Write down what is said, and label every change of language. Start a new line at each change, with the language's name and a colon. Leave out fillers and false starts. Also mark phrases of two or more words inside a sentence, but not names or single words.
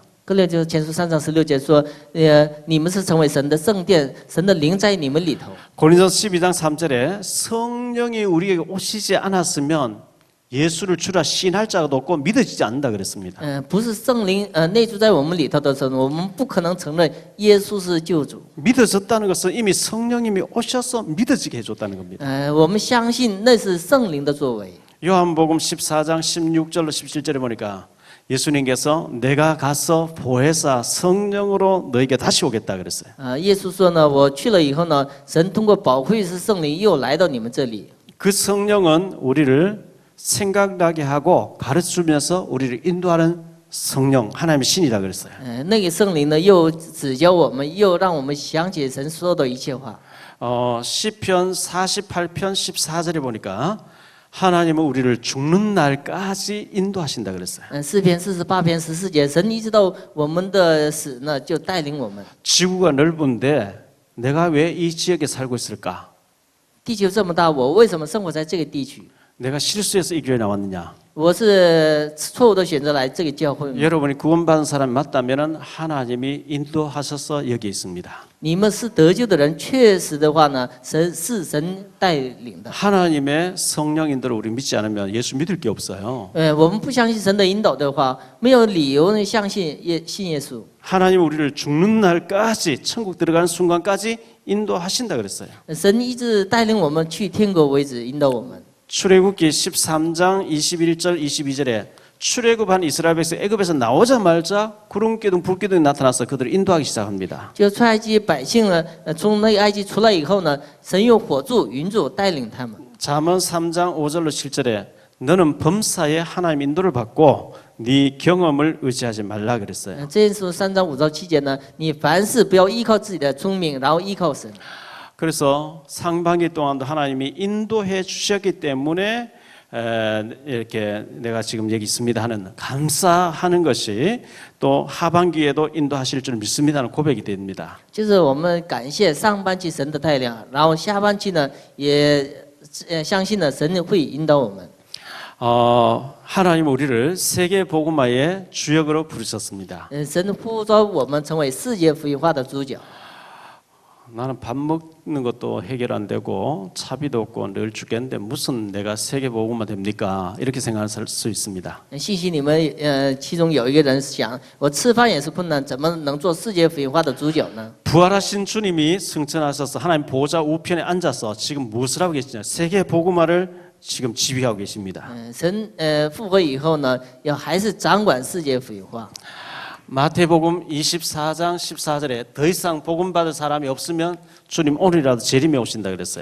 Chinese: 哥林多前书3章16节说，你们是成为神的圣殿，神的灵在你们里头。
Korean: 고린도전서 12장 3절에 성령이 우리에게 오시지 않았으면 예수를 주라 시인할 자가 없고 믿어지지 않는다 그랬습니다.
Chinese: 不是圣灵内住在我们里头的时候，我们不可能承认耶稣是救主。
Korean: 믿어졌다는 것은 이미 성령님이 오셔서 믿어지게 해줬다는 겁니다.
Chinese: 我们相信那是圣灵的作为。
Korean: 요한복음 14장 16절로 17절에 보니까 예수님께서 내가 가서 보혜사 성령으로 너에게 다시 오겠다 그랬어요.
Chinese: 耶稣说呢，我去了以后呢，神通过保惠师圣灵又来到你们这里。
Korean: 그 성령은 우리를 생각나게 하고 가르치면서 우리를 인도하는 성령 하나님의 신이라 그랬어요.
Chinese: 那个圣灵呢，又指教我们，又让我们想起神说的一切话。
Korean: 시편 48편 14절에 보니까 하나님은 우리를 죽는 날까지 인도하신다 그랬어요.
Chinese: 诗篇48篇14节，神一直到我们的死呢，就带领我们。
Korean: 지구가 넓은데 내가 왜 이 지역에 살고 있을까?
Chinese: 地球这么大，我为什么生活在这个地区？
Korean: 내가 실수해서 이 교회 나왔느냐?
Chinese: 我是错误的选择来这个教会。
Korean: 여러분이 구원받은 사람이 맞다면 하나님이 인도하셔서 여기 있습니다.
Chinese: 你们是得救的人，确实的话呢，神是神带领的。
Korean: 하나님의 성령 인도를 우리 믿지 않으면 예수 믿을 게 없어요.
Chinese: 我们不相信神的引导的话，没有理由呢相信信耶稣。
Korean: 하나님 우리를 죽는 날까지 천국 들어가는 순간까지 인도하신다 그랬어요.
Chinese: 神一直带领我们去天国为止，引导我们。
Korean: 출애굽기 13장 21절 22절에 출애굽한 이스라엘 백성 애굽에서 나오자마자 구름기둥 불기둥이 나타나서 그들을 인도하기 시작합니다.
Chinese: 就出埃及百姓呢，从那个埃及出来以后呢，神用火柱、云柱带领他们。
Korean: 잠언 3장 5절로 7절에 너는 범사에 하나님 인도를 받고 네 경험을 의지하지 말라 그랬어요.
Chinese: 这是3章5到7节呢，你凡事不要依靠自己的聪明，然后依靠神。
Korean: 그래서 상반기 동안도 하나님이 인도해 주셨기 때문에 이렇게 내가 지금 여기 있습니다 하는 감사하는 것이 또 하반기에도 인도하실 줄 믿습니다는 고백이 됩니다.
Chinese: 就是我们感谢上半期神的带领，然后下半期呢，也相信呢神会引导我们。
Korean: 하나님 우리를 세계 복음화의 주역으로 부르셨습니다.
Chinese: 神呼召我们成为世界福音化的主角。
Korean: 나는 밥 먹는 것도 해결 안 되고 차비도 없고 늘 죽겠는데 무슨 내가 세계 복음화 됩니까? 이렇게 생각할 수 있습니다.
Chinese: 信息你们其中有一个人想，我吃饭也是困难，怎么能做世界福音化的主角呢？
Korean: 부활하신 주님이 승천하셔서 하나님 보좌 우편에 앉아서 지금 무엇을 하고 계시냐? 세계 복음화를 지금 지휘하고 계십니다.
Chinese: 神复活以后呢，还是掌管世界福音化。
Korean: 마태복음 24장 14절에 더 이상 복음 받을 사람이 없으면 주님 오늘이라도 재림에 오신다 그랬어요.